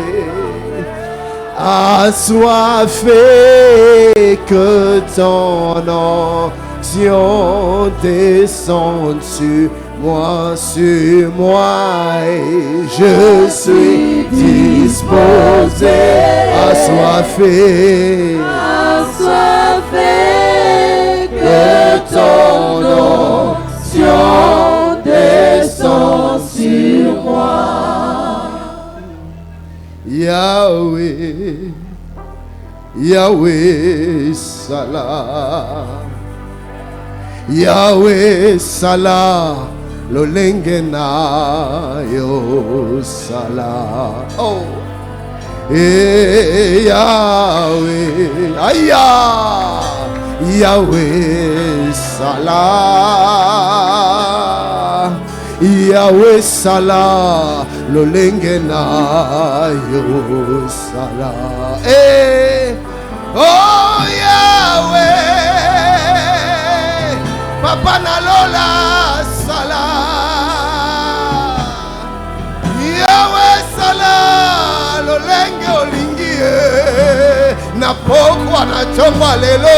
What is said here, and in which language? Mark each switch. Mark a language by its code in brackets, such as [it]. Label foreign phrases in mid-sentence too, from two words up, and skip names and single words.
[fr] assoiffé, que ton onction descende sur moi, et je suis disposé, assoiffé, que ton onction descende sur moi. [ln] Yahweh, Yahweh Salah, Yahweh Salah, Lolengena yo Salah. Oh, Yahweh, Aya, Yahweh Salah, Yahweh Salah, lolenge na yo sala. Eh, oh Yahweh, papa na lola sala. Yahweh sala, lolenge olingi na pokwa na chongwa lelo.